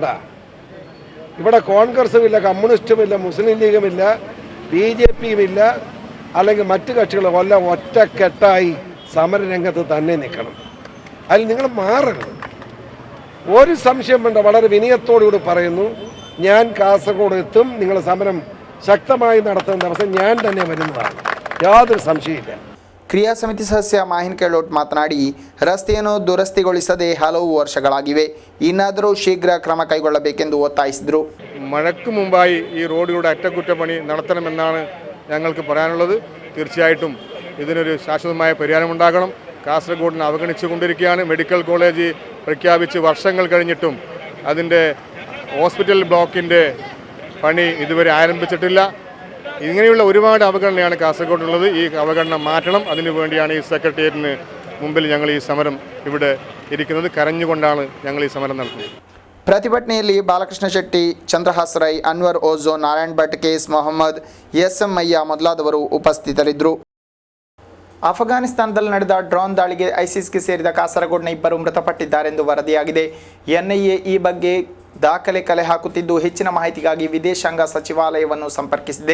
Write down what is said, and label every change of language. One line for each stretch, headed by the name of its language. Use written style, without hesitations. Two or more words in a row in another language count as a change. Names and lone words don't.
Malayalam: ഇവിടെ കോൺഗ്രസുമില്ല, കമ്മ്യൂണിസ്റ്റുമില്ല, മുസ്ലിം ലീഗുമില്ല, BJPയുമില്ല, അല്ലെങ്കിൽ മറ്റു കക്ഷികളും എല്ലാം ഒറ്റക്കെട്ടായി സമരരംഗത്ത് തന്നെ നിൽക്കണം. അതിൽ നിങ്ങൾ മാറരുത്. ഒരു സംശയം വേണ്ട. വളരെ വിനയത്തോടുകൂടി പറയുന്നു, ഞാൻ കാസർഗോഡ് എത്തും. നിങ്ങൾ സമരം ശക്തമായി നടത്തുന്ന ദിവസം ഞാൻ തന്നെ വരുന്നതാണ്, യാതൊരു സംശയമില്ല.
Kannada: ಕ್ರಿಯಾ ಸಮಿತಿ ಸದಸ್ಯ ಮಾಹಿನ್ ಕೇಳೋಟ್ ಮಾತನಾಡಿ, ರಸ್ತೆಯನ್ನು ದುರಸ್ತಿಗೊಳಿಸದೆ ಹಲವು ವರ್ಷಗಳಾಗಿವೆ, ಇನ್ನಾದರೂ ಶೀಘ್ರ ಕ್ರಮ ಕೈಗೊಳ್ಳಬೇಕೆಂದು ಒತ್ತಾಯಿಸಿದರು.
Malayalam: മഴയ്ക്ക് മുമ്പായി ഈ റോഡിലൂടെ അറ്റകുറ്റപ്പണി നടത്തണമെന്നാണ് ഞങ്ങൾക്ക് പറയാനുള്ളത്. തീർച്ചയായിട്ടും ഇതിനൊരു ശാശ്വതമായ പരിഹാരമുണ്ടാകണം. കാസർഗോഡിനെ അവഗണിച്ചുകൊണ്ടിരിക്കുകയാണ്. മെഡിക്കൽ കോളേജ് പ്രഖ്യാപിച്ച് വർഷങ്ങൾ കഴിഞ്ഞിട്ടും അതിൻ്റെ ഹോസ്പിറ്റൽ ബ്ലോക്കിൻ്റെ പണി ഇതുവരെ ആരംഭിച്ചിട്ടില്ല. ഇങ്ങനെയുള്ള ഒരുപാട് അവഗണനയാണ് കാസർഗോഡുള്ളത്. ഈ അവഗണന മാറ്റണം. അതിനു വേണ്ടിയാണ് ഈ സെക്രട്ടേറിയറ്റിന് മുമ്പിൽ ഞങ്ങൾ ഈ സമരം ഇവിടെ ഇരിക്കുന്നത്. കരഞ്ഞുകൊണ്ടാണ് ഞങ്ങൾ ഈ സമരം നടത്തുന്നത്.
Kannada: ಪ್ರತಿಭಟನೆಯಲ್ಲಿ ಬಾಲಕೃಷ್ಣ ಶೆಟ್ಟಿ, ಚಂದ್ರಹಾಸ್ ರೈ, ಅನ್ವರ್ ಓಝೋ, ನಾರಾಯಣ್ ಭಟ್, KS ಮೊಹಮ್ಮದ್, SM ಮಯ್ಯ ಮೊದಲಾದವರು ಉಪಸ್ಥಿತರಿದ್ದರು. ಅಫ್ಘಾನಿಸ್ತಾನದಲ್ಲಿ ನಡೆದ ಡ್ರೋನ್ ದಾಳಿಗೆ ಐಸಿಸ್ಗೆ ಸೇರಿದ ಕಾಸರಗೋಡ್ನ 2 ಮೃತಪಟ್ಟಿದ್ದಾರೆಂದು ವರದಿಯಾಗಿದೆ. NIA ಈ ಬಗ್ಗೆ ದಾಖಲೆ ಕಲೆ ಹಾಕುತ್ತಿದ್ದು ಹೆಚ್ಚಿನ ಮಾಹಿತಿಗಾಗಿ ವಿದೇಶಾಂಗ ಸಚಿವಾಲಯವನ್ನು ಸಂಪರ್ಕಿಸಿದೆ.